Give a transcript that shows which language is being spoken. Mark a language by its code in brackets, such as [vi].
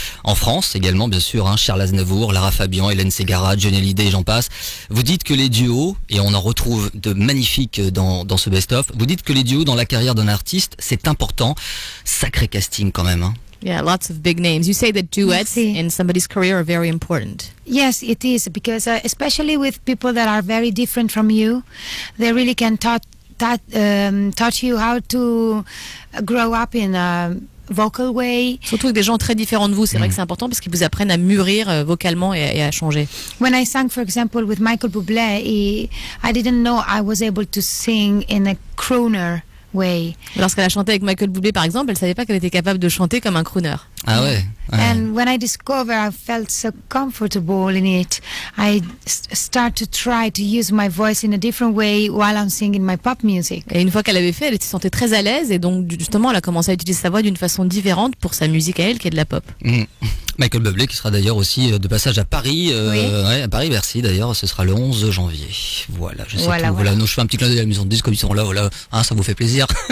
[fr] En France également, bien sûr, Charles Aznavour, Lara Fabian, Hélène Ségara, Johnny Hallyday et j'en passe. Vous dites que les duos, et on en retrouve de magnifiques dans ce best-of, vous dites que les duos dans la carrière d'un artiste, c'est important. Sacré casting quand même. [en] Yeah, lots of big names. You say that duets in somebody's career are very important. Yes, it is, because especially with people that are very different from you, they really can taught you how to grow up in a vocal way. [fr] Surtout avec des gens très différents de vous, c'est vrai que c'est important parce qu'ils vous apprennent à mûrir vocalement et à changer. [en] When I sang, for example, with Michael Bublé, I didn't know I was able to sing in a crooner way. [fr] Lorsqu'elle a chanté avec Michael Bublé, par exemple, elle savait pas qu'elle était capable de chanter comme un crooner. Ah ouais. [en] And when I discovered, I felt so comfortable in it. I start to try to use my voice in a different way while I'm singing my pop music. [fr] Et une fois qu'elle avait fait, elle se sentait très à l'aise et donc justement, elle a commencé à utiliser sa voix d'une façon différente pour sa musique à elle, qui est de la pop. Michael Bublé qui sera d'ailleurs aussi de passage à Paris, à Paris Bercy d'ailleurs, ce sera le 11 janvier. Voilà, je sais tout. Voilà, non, je fais un petit clin d'œil à la maison de disques comme ils sont là, voilà, ça vous fait plaisir.